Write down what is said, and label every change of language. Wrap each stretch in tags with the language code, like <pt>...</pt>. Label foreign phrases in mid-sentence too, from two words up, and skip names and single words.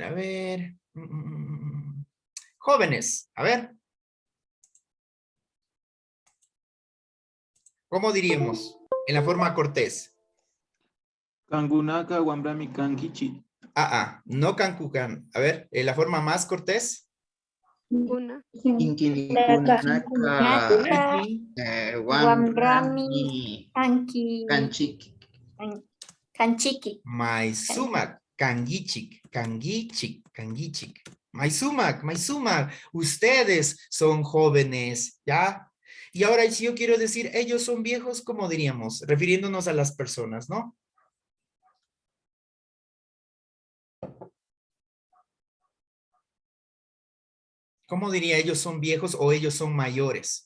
<es>A ver, jóvenes, a ver. ¿Cómo diríamos en la forma cortés?</es> <qu>Kangunaka, Wambrami, Kangichi.</qu> <es>No Cancucan. A ver, la forma más cortés.</es> <qu>Wambrami, Kanchiki. Maisumak, Kangichik. Maisumak.</qu> <es>Ustedes son jóvenes, ¿ya? Y ahora, si yo quiero decir, ellos son viejos, ¿cómo diríamos? Refiriéndonos a las personas, ¿no? ¿Cómo diría ellos son viejos o ellos son mayores?</es>